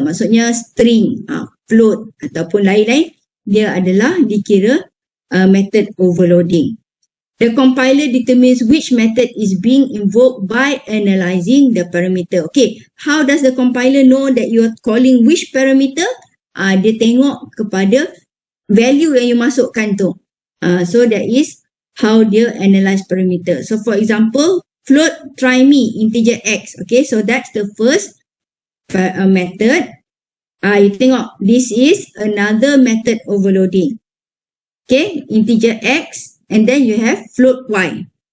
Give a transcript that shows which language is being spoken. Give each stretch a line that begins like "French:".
Malay: Maksudnya string, float ataupun lain-lain, dia adalah dikira method overloading.
English: The compiler determines which method is being invoked by analyzing the parameter. Okay, how does the compiler know that you are calling which parameter?
Malay: Dia tengok kepada value yang you masukkan tu.
English: So that is how dia analyze parameter. So for example, float try me integer x. Okay, so that's the first method. You tengok, this is another method overloading. Okay, integer x. And then you have float y.